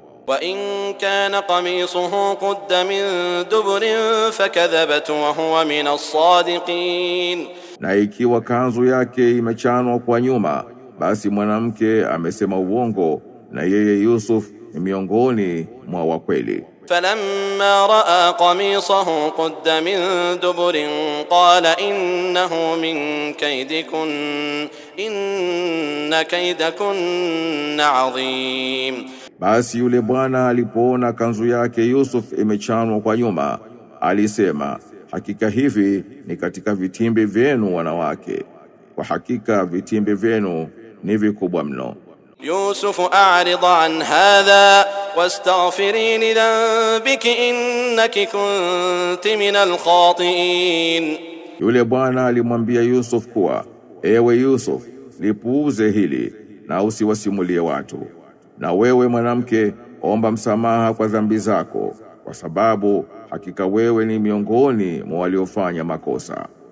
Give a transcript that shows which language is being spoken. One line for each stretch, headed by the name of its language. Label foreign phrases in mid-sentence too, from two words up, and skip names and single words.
Arabic: وإن كان قميصه قد من دبر فكذبت وهو من الصادقين.
Swahili: Na ikiwa kanzu yake imechanwa kwa nyuma, basi mwanamke amesema uongo, na yeye Yusuf ni miongoni mwa wakweli.
Arabic: فلما رأى قميصه قد من دبر قال إنه من كيدكن إن كيدكن عظيم.
Swahili: Basi yule bwana alipoona kanzu yake Yusuf imechanwa kwa nyuma, alisema, hakika hivi ni katika vitimbi vyenu wanawake, kwa hakika vitimbi vyenu ni vikubwa mno.
Arabic: يوسف أعرض عن هذا واستغفري لذنبك إنك كنت من الخاطئين.
Swahili: Yule bwana alimwambia Yusuf kuwa, ewe Yusuf, lipuuze hili na usiwasimulie watu, na wewe mwanamke omba msamaha kwa dhambi zako, kwa sababu hakika wewe ni miongoni mwa waliofanya makosa.